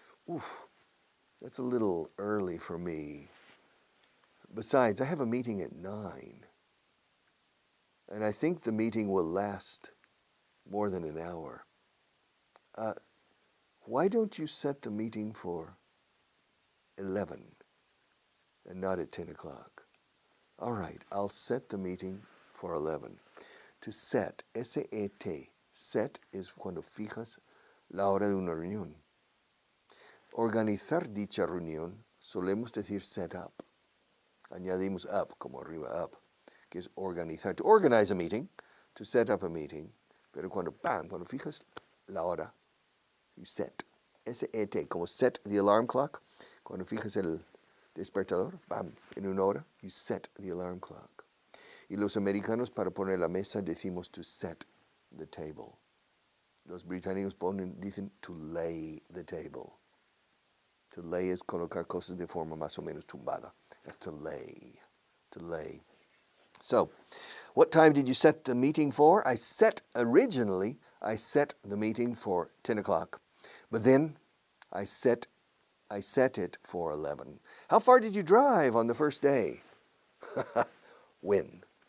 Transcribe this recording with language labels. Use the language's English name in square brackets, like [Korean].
[English] Oof, that's a little early for me. Besides, I have a meeting at 9, and I think the meeting will last more than an hour. Uh, why don't you set the meeting for 11 and not at 10 o'clock? All right, I'll set the meeting for 11. To set, S-E-T, set is [Spanish] cuando fijas la hora de una reunión. Organizar dicha reunión solemos decir set up. Añadimos up, como arriba, up, que es organizar. [English] To organize a meeting, to set up a meeting, [Spanish] pero cuando fijas la hora, [English] you set. S-E-T, como set the alarm clock. [Spanish] Cuando fijas el despertador, en una hora, [English] you set the alarm clock. [Spanish] Y los americanos para poner la mesa decimos [English] to set the table. [Spanish] Los británicos dicen [English] to lay the table. [Spanish] To lay es colocar cosas de forma más o menos tumbada. [English] That's to lay. To lay. So, what time did you set the meeting for? Originally, I set the meeting for 10 o'clock. But then I set it for 11. How far did you drive on the first day? When?